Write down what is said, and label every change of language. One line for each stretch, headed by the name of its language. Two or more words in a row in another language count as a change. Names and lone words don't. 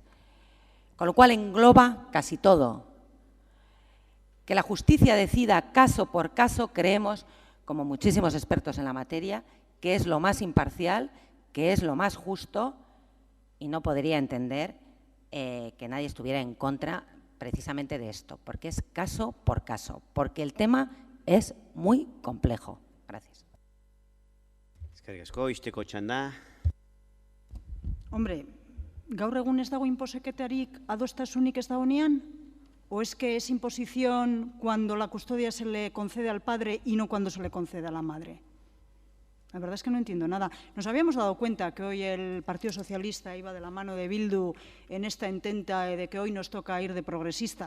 Spanish: Con lo cual engloba casi todo. Que la justicia decida caso por caso, creemos, como muchísimos expertos en la materia, que es lo más imparcial, que es lo más justo, y no podría entender que nadie estuviera en contra precisamente de esto, porque es caso por caso, porque el tema es muy complejo. Gracias.
Basque: Eskerrik asko, isteko txanda. Hombre, gaur egun ez dago inposeketarik adostasunik ez dagoenean?
Spanish: ¿O es que es imposición cuando la custodia se le concede al padre y no cuando se le concede a la madre? La verdad es que no entiendo nada. Nos habíamos dado cuenta que hoy el Partido Socialista iba de la mano de Bildu en esta intenta de que hoy nos toca ir de progresista.